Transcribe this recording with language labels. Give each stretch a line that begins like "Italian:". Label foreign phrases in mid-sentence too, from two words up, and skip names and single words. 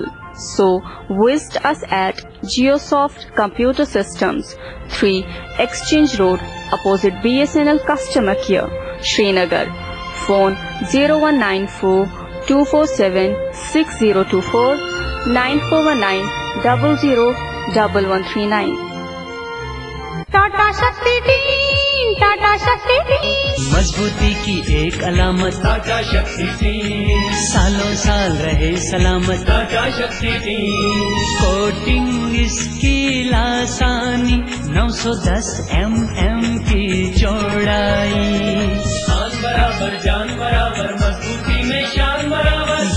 English: So visit us at Geosoft Computer Systems, 3 Exchange Road, opposite BSNL Customer Care, Srinagar. Phone 0194-247-6024, 9419-001139.
Urdu: ٹاٹا شکتی ٹیم، ٹاٹا شکتی ٹیم، مضبوطی کی ایک علامت ٹاٹا شکتی ٹیم، سالوں سال رہے سلامت ٹاٹا شکتی ٹیم. کوٹنگ اس کی لاسانی 910 mm کی چوڑائی، شان برابر جان برابر مضبوطی میں شان برابر.